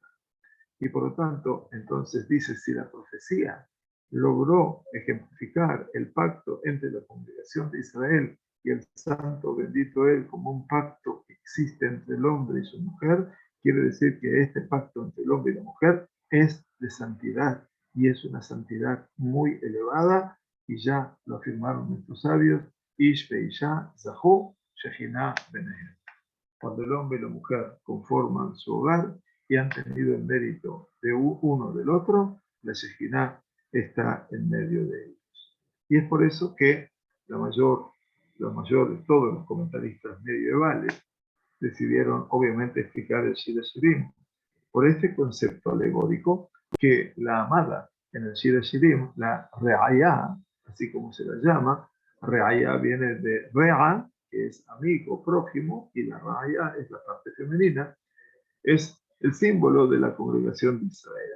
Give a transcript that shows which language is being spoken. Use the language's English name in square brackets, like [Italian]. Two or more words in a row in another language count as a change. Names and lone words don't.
[Spanish] Y por lo tanto, entonces dice, si la profecía logró ejemplificar el pacto entre la congregación de Israel y el santo bendito él como un pacto que existe entre el hombre y su mujer, quiere decir que este pacto entre el hombre y la mujer es de santidad y es una santidad muy elevada y ya lo afirmaron nuestros sabios, [Hebrew] איש ואשה זכו שכינה ביניהם. [Spanish] Cuando el hombre y la mujer conforman su hogar y han tenido el mérito de uno del otro, la Shejinah está en medio de ellos. Y es por eso que la mayor de todos los comentaristas medievales decidieron obviamente explicar el Shira Shirim por este concepto alegórico que la amada en el Shira Shirim, la Re'ayá, así como se la llama, Re'ayá viene de Re'a, que es amigo, prójimo, y la Re'ayá es la parte femenina, es el símbolo de la congregación de Israel.